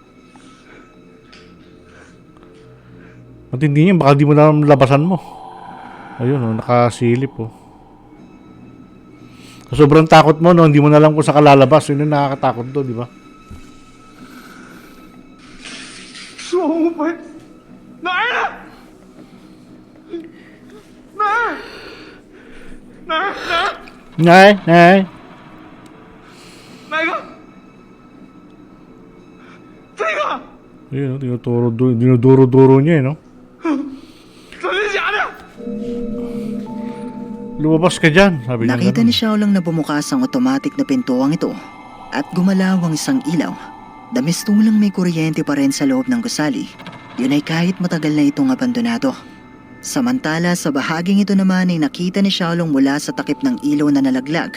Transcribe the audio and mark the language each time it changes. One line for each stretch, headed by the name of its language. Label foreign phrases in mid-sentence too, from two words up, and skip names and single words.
Filipino: Matindi niya, baka di mo na labasan mo. Ayun, oh, nakasilip, oh. Sa sobrang takot mo, no? Hindi mo na alam kung saan ka lalabas. Yun yung nakakatakot do, di ba?
Chinese: 双飞哪儿呢？哪儿？哪儿？哪儿？
Filipino: Nay!
Chinese: 哪个？这个？
Filipino: Ayun, oh, dinuduro-duro niya, eh, no?
Chinese: 真的假的？
Filipino: Lumabas ka dyan, sabi niya. Nakita ganun. ni Xiaolong na bumukas ang automatic na pintuang ito at gumalaw ang isang ilaw. Damistulang may kuryente pa rin sa loob ng gusali. Yun ay kahit matagal na itong abandonado. Samantala sa bahaging ito naman ay nakita ni Xiaolong mula sa takip ng ilaw na nalaglag.